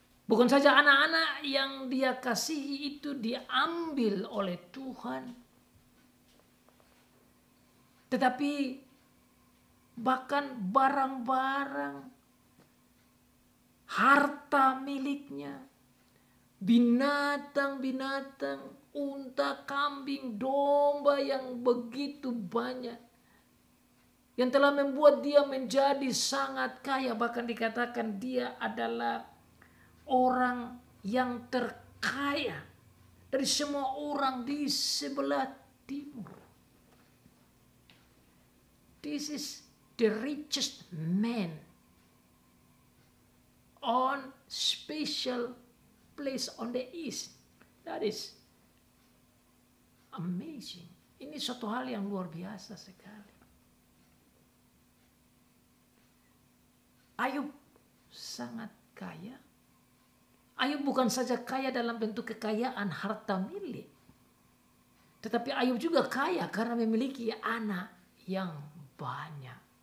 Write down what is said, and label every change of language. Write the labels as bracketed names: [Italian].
[Indonesian] Bukan saja anak-anak yang dia kasihi itu diambil oleh Tuhan, tetapi bahkan barang-barang, harta miliknya, binatang-binatang, unta, kambing, domba yang begitu banyak, yang telah membuat dia menjadi sangat kaya. Bahkan dikatakan dia adalah orang yang terkaya dari semua orang di sebelah timur. [English] This is the richest man on special place on the east. That is amazing. [Indonesian] Ini suatu hal yang luar biasa sekali. Ayub sangat kaya. Ayub bukan saja kaya dalam bentuk kekayaan harta milik, tetapi Ayub juga kaya karena memiliki anak yang banyak.